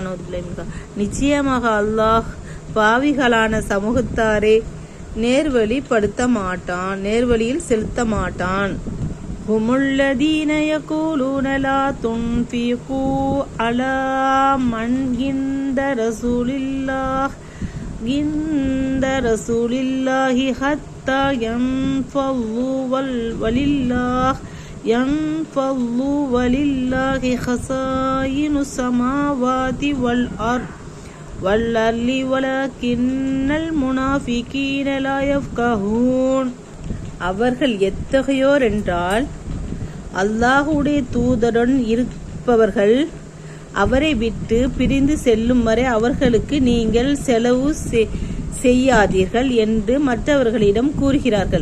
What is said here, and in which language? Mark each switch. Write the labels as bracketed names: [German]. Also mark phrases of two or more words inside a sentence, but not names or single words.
[Tamil] நிச்சயமாக அல்லாஹ் பாவிகளான சமூகத்தாரை நேர்வழியில் செலுத்த மாட்டான். [Arabic] هم الذين يقولون لا تنفقوا على من عند رسول الله عند رسول الله حتى ينفضوا ولله خزائن السماوات والأرض ولكن المنافقين لا يفقهون. [Tamil] அவர்கள் எத்தகையோர் என்றால், அல்லாஹ்வுடைய தூதருடன் இருப்பவர்கள் அவரை விட்டு பிரிந்து செல்லும் வரை அவர்களுக்கு நீங்கள் செலவு செய்யாதீர்கள் என்று மற்றவர்களிடம் கூறுகிறார்கள்.